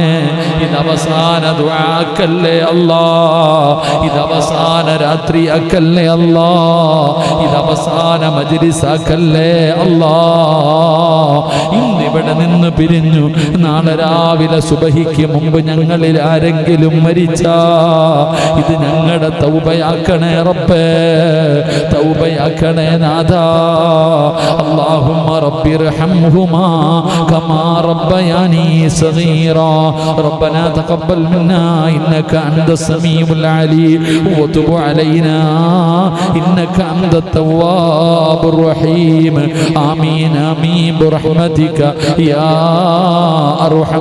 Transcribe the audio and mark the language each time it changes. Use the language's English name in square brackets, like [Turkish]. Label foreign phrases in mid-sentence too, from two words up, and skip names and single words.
[Malayalam] ഇത് അവസാന ദുആക്കല്ലേ അല്ലാ, ഇത് അവസാന രാത്രിയാക്കല്ലേ അല്ലാ, ഇത് അവസാന മജ്ലിസാക്കല്ലേ അല്ലാ. ഇന്നിവിടെ നിന്ന് പിരിഞ്ഞു നാളെ രാവിലെ സുബഹിക്ക് മുമ്പ് ഞങ്ങളിൽ ആരെങ്കിലും മരിച്ചാ ഇത് ഞങ്ങളുടെ തൗബയാക്കണേ റബ്ബേ, തൗബയാക്കണേ നാഥാ. [Arabic] اللهم رب ارحمهما كما ربياني صغيرا ربنا تقبل منا إنك أنت السميع العليم وتب علينا إنك أنت التواب الرحيم آمين آمين برحمتك يا أرحم